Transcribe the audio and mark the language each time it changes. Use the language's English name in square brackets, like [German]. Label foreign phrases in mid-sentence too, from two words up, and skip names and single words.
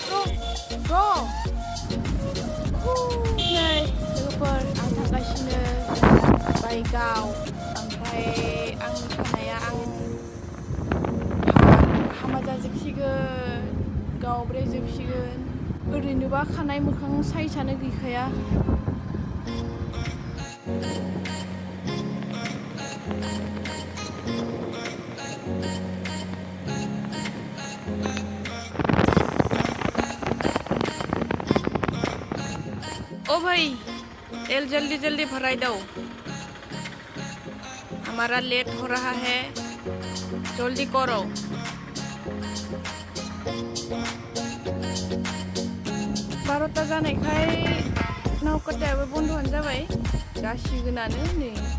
[Bodo] नै लोगोफोर आं थांगासिनो बाइकआव ओमफ्राय आंनि खानाया हामा जाजोबसिगोन गावब्रेजोबसिगोन ओरैनोबा खानाय मोखां साइजआनो गैखाया [Hindi] ओ भाई तेल जल्दी जल्दी भराई दो हमारा लेट हो रहा है जल्दी करो [Bodo] 12ता जानायखाय नावकातायाबो बन्द'आनो जाबाय जासिगोनानो नै